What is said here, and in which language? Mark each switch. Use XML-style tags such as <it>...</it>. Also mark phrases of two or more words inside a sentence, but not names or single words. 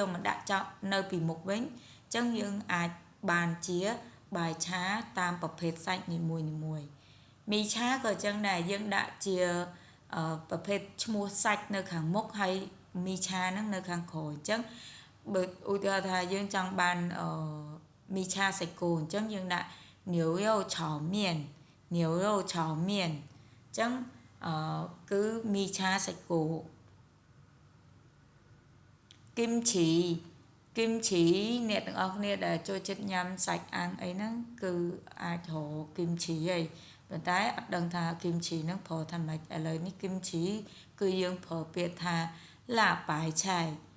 <km>មកដាក់ចោលនៅពីមុខវិញអញ្ចឹងយើងអាចបានជាបាយឆាតាមប្រភេទសាច់នីមួយមីឆាក៏អញ្ចឹងដែរយើងដាក់ជាប្រភេទឈ្មោះសាច់នៅខាងមុខហើយមីឆាហ្នឹងនៅខាងក្រោយអញ្ចឹងបើឧទាហរណ៍ថាយើងចង់បានមីឆាសាច់គោអញ្ចឹងយើងដាក់</km> <zh>牛肉炒面牛肉炒面</zh> <km>អញ្ចឹងគឺមីឆាសាច់គោ គឹមឈីអ្នកទាំងអស់គ្នាដែលចូលចិត្តញ៉ាំសាច់អាំងអីហ្នឹងគឺអាចរកគឹមឈីហើយប៉ុន្តែអត់ដឹងថាគឹមឈីហ្នឹងប្រើថាម៉េចឥឡូវនេះគឹមឈីគឺយើងប្រើពាក្យថាឡាបាយឆៃ</km>